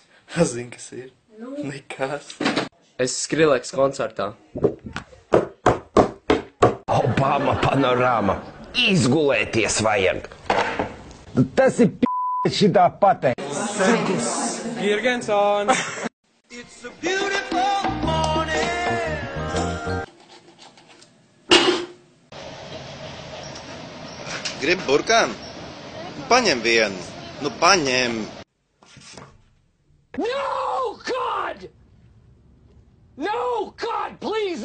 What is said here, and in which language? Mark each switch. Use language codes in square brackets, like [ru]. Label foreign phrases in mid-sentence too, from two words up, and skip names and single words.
[lv] Zini, kas ir? Nu. Nekas. Es Skrillex koncertā. Obama panorāma. Izgulēties vajag. Tas ir p***, šitā pateikt. Girgensson! [en] It's a beautiful morning. [lv] Gribi burkānu? Paņem vienu. Nu, paņem. [en] No, God! No, God, please!